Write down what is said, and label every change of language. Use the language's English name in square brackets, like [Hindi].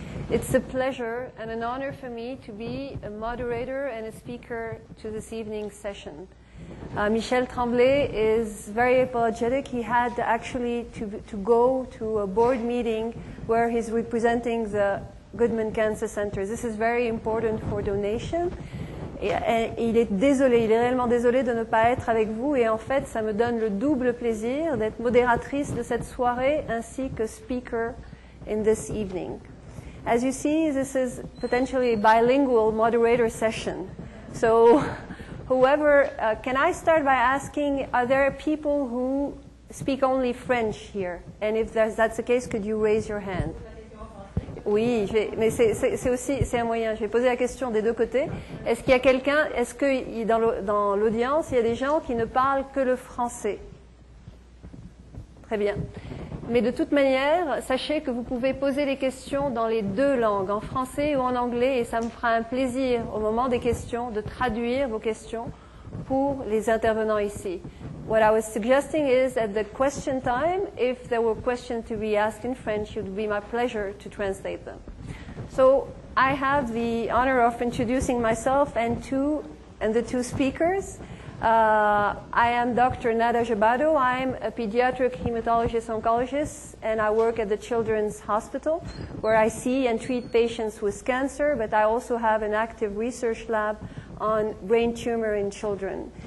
[English] It's a pleasure and an honor for me to be a moderator and a speaker to this evening's session. Michel Tremblay is very apologetic. He had actually to go to a board meeting where he's representing the Goodman Cancer Center. This is very important for donation. [French] Il est désolé, il est réellement désolé de ne pas être avec vous et en fait ça me donne le double plaisir d'être modératrice de cette soirée ainsi que [English] speaker in this evening. As you see, this is potentially a bilingual moderator session. So whoever, can I start by asking, are there people who speak only French here? And if that's the case, could you raise your hand? [French] Oui, mais c'est aussi un moyen. Je vais poser la question des deux côtés. Est-ce qu'il y a quelqu'un, est-ce que dans l'audience, il y a des gens qui ne parlent que le français? Très bien. Mais de toute manière, sachez que vous pouvez poser les questions dans les deux langues, en français ou en anglais, et ça me fera un plaisir au moment des questions de traduire vos questions pour les intervenants ici. [English] What I was suggesting is at the question time, if there were questions to be asked in French, it would be my pleasure to translate them. So I have the honor of introducing myself and the two speakers. I am Dr. Nada Jabado. I'm a pediatric hematologist-oncologist, and I work at the Children's Hospital, where I see and treat patients with cancer, but I also have an active research lab on brain tumor in children.